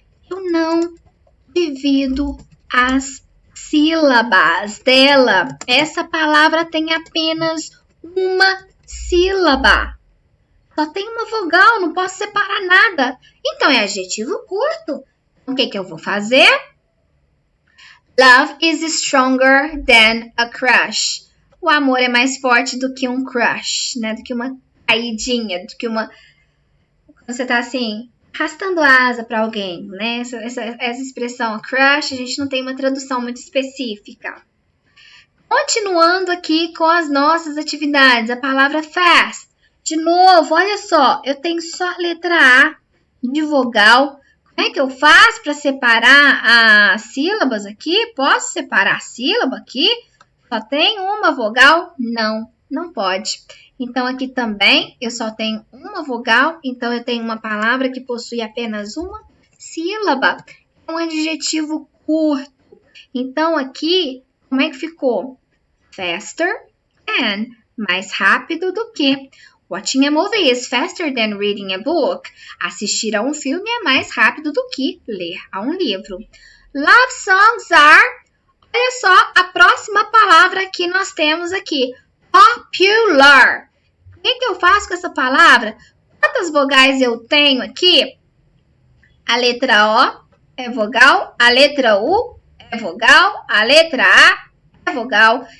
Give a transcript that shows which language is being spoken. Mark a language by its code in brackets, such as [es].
[pt] Eu não divido as sílabas dela. Essa palavra tem apenas uma sílaba. Só tem uma vogal, não posso separar nada. Então, é adjetivo curto. O que eu vou fazer? [en] Love is stronger than a crush. [pt] O amor é mais forte do que um crush, né? Do que uma caidinha, do que uma... Quando você tá assim, arrastando a asa para alguém, né? Essa expressão crush, a gente não tem uma tradução muito específica. Continuando aqui com as nossas atividades, a palavra fast. De novo, olha só, eu tenho só a letra A de vogal. Como é que eu faço para separar as sílabas aqui? Posso separar a sílaba aqui? Só tem uma vogal? Não, não pode. Então, aqui também eu só tenho uma vogal, então eu tenho uma palavra que possui apenas uma sílaba. É um adjetivo curto. Então, aqui, como é que ficou? [en] Faster than, [pt] mais rápido do que. [en] Watching a movie is faster than reading a book. [pt] Assistir a um filme é mais rápido do que ler a um livro. [en] Love songs are... [pt] Olha só a próxima palavra que nós temos aqui. Popular. O que eu faço com essa palavra? Quantas vogais eu tenho aqui? A letra O é vogal, a letra U é vogal, a letra A é vogal.